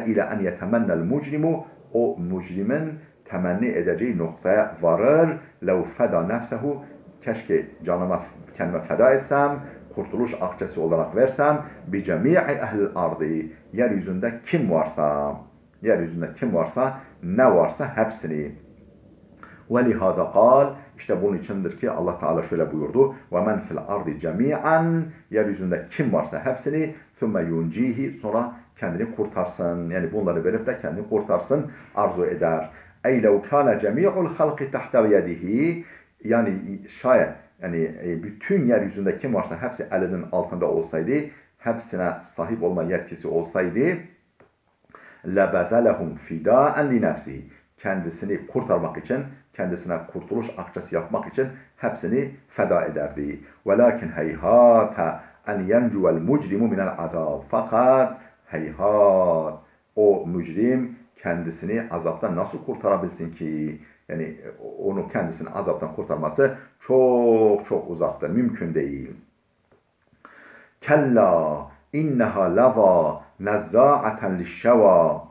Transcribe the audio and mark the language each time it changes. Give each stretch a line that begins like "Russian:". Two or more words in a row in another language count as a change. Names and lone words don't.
Arabic: إلى أن يتمنى المجرم,
Turkish: o mucrimin temenni edeceği noktaya varır.
Arabic: لو فدى نفسه,
Turkish: keşke canıma kendime feda etsem, kurtuluş akçesi olarak versem,
Arabic: بجميع أهل الأرض,
Turkish: yeryüzünde kim varsa, ne varsa hepsini.
Arabic: وَلِهَذَا قال,
Turkish: işte bunun içindir ki Allah Teala şöyle buyurdu.
Arabic: وَمَنْ فِي الْأَرْضِ جَمِيعًا,
Turkish: yeryüzünde kim varsa hepsini,
Arabic: ثُمَّ يُنْجِيهِ,
Turkish: sonra kendini kurtarsın. Yani bunları verip de kendini kurtarsın arzu eder.
Arabic: اَيْ لَوْ كَانَ جَمِيعُ الْخَلْقِ تَحْتَ يَدِهِ,
Turkish: yani şayet yani bütün yeryüzünde kim varsa hepsi elinin altında olsaydı, hepsine sahip olma yetkisi olsaydı,
Arabic: لَبَذَلَهُمْ فِدَاءً لِنَفْسِهِ,
Turkish: kendisini kurtarmak için, kendisine kurtuluş akçesi yapmak için hepsini feda ederdi.
Arabic: وَلَكِنْ هَيْهَاتَ اَنْ يَنْجُوَ الْمُجْرِمُ مِنَ الْعَذَابِ,
Turkish: fakat heyhat, o mücrim kendisini azaptan nasıl kurtarabilsin ki? Yani onu kendisini azaptan kurtarması çok çok uzaktır, mümkün değil.
Arabic: كلا إنها لظى نزاعة للشوى.